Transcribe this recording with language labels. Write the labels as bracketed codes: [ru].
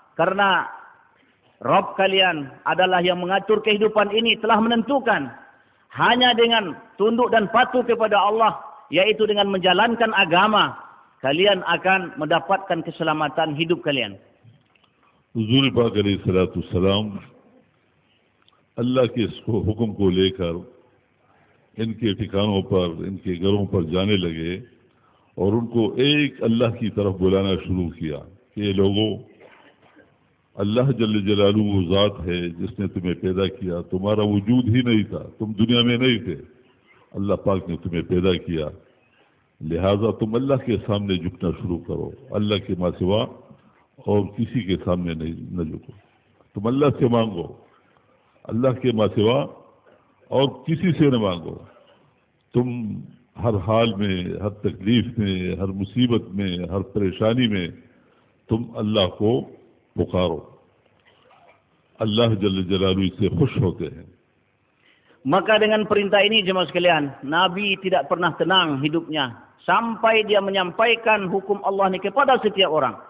[id] Karena Rabb kalian adalah yang mengatur kehidupan ini, telah menentukan hanya dengan tunduk dan patuh kepada Allah, yaitu dengan menjalankan agama, kalian akan mendapatkan keselamatan hidup kalian. [hi] हुजूर पाक अलैहिस्सलाम अल्लाह के इस हुक्म को लेकर इनके ठिकानों पर, इनके घरों पर जाने लगे और उनको एक अल्लाह की तरफ बुलाना शुरू किया कि ये लोगों, अल्लाह जल्ल जलालुहु ज़ात है जिसने तुम्हें पैदा किया. तुम्हारा वजूद ही नहीं था, तुम दुनिया में नहीं थे, अल्लाह पाक ने तुम्हें पैदा किया. लिहाजा तुम अल्लाह के सामने झुकना शुरू करो, अल्लाह के मां सिवा और किसी के सामने नहीं न झुको. तुम अल्लाह से मांगो, अल्लाह के मां सिवा और किसी से न मांगो. तुम हर हाल में, हर तकलीफ में, हर मुसीबत में, हर परेशानी में तुम अल्लाह को पुकारो. अल्लाह जल्ल जलालुहु से खुश होते हैं. [id] Maka dengan perintah ini jemaah sekalian, Nabi tidak pernah tenang hidupnya sampai dia menyampaikan hukum Allah ini kepada setiap orang.